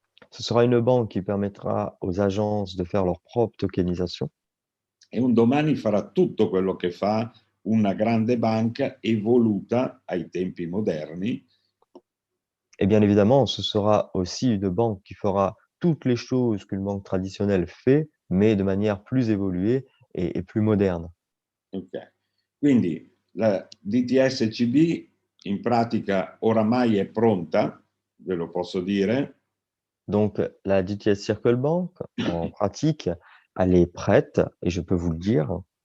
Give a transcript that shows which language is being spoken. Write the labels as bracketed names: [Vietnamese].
[French] Ce sera une banque qui permettra aux agences de faire leur propre tokenisation. [Italian] E un domani farà tutto quello che fa una grande banca evoluta ai tempi moderni. [French] Et bien évidemment, ce sera aussi une banque qui fera toutes les choses qu'une banque traditionnelle fait, mais de manière plus évoluée et plus moderne. Ok. [Italian] Quindi la DTS-CB in pratica oramai è pronta, ve lo posso dire. [French] Donc la DTS Circle Bank, en pratique, elle est prête et je peux vous le dire.